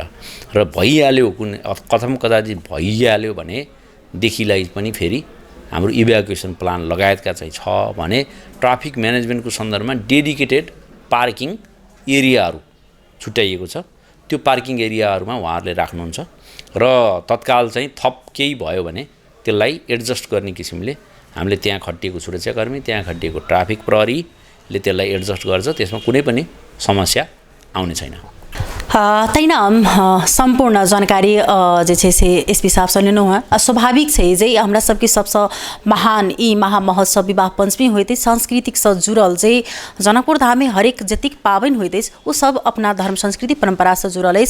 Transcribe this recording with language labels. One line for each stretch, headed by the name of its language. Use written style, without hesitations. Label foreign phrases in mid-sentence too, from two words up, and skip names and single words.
Nepali: र भइहाल्यो कथम कदाचित भइहाल्यो भनेदेखिलाई पनि फेरि हाम्रो
English: evacuation plan
Nepali: लगायतका चाहिँ छ भने
English: traffic managementको
Nepali: सन्दर्भमा
English: dedicated parking areaहरू
Nepali: छुट्याइएको छ। त्यो
English: parking areaहरूमा
Nepali: उहाँहरूले राख्नुहुन्छ र तत्काल चाहिँ थप केही भयो भने त्यसलाई एडजस्ट गर्ने किसिमले हामीले त्यहाँ खटिएको सुरक्षाकर्मी, त्यहाँ खटिएको ट्राफिक प्रहरीले त्यसलाई एडजस्ट गर्छ। त्यसमा कुनै पनि समस्या आउने छैन।
Maithili: तैना संपूर्ण जानकारी जे छै से एसपी साहब से लेनु है। स्वाभाविक है जे हमरा सबके सबसे महान ई महा महोत्सव विवाह पंचमी होते सांस्कृतिक से जुड़ल जे जनकपुर धाम में हरेक जतिक पावन होते वो सब अपना धर्म संस्कृति परंपरा से जुड़ल है।